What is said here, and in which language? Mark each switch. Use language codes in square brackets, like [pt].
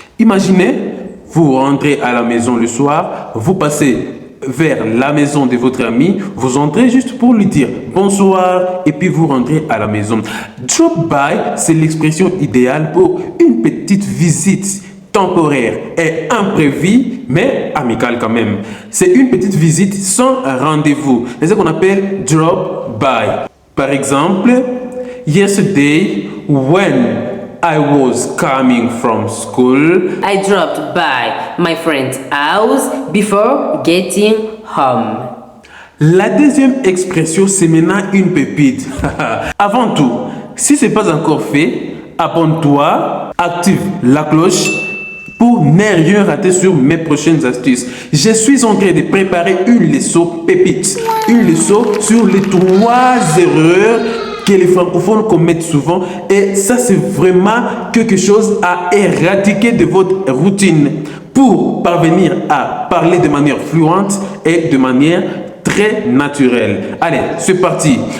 [fr] Imaginez, vous rentrez à la maison le soir, vous passez vers la maison de votre ami, vous entrez juste pour lui dire bonsoir et puis vous rentrez à la maison. Drop by, c'est l'expression idéale pour une petite visite temporaire et imprévue, mais amicale quand même. C'est une petite visite sans rendez-vous. C'est ce qu'on appelle drop by. Par exemple, [en] yesterday, when I was coming from school, I dropped by my friend's house before getting home. [fr] La deuxième expression, c'est maintenant une pépite. Avant tout, si ce n'est pas encore fait, abonne-toi, active la cloche pour ne rien rater sur mes prochaines astuces. Je suis en train de préparer une leçon pépite, une leçon sur les 3 erreurs que les francophones commettent souvent et ça c'est vraiment quelque chose à éradiquer de votre routine pour parvenir à parler de manière fluente et de manière très naturelle. Allez, c'est parti.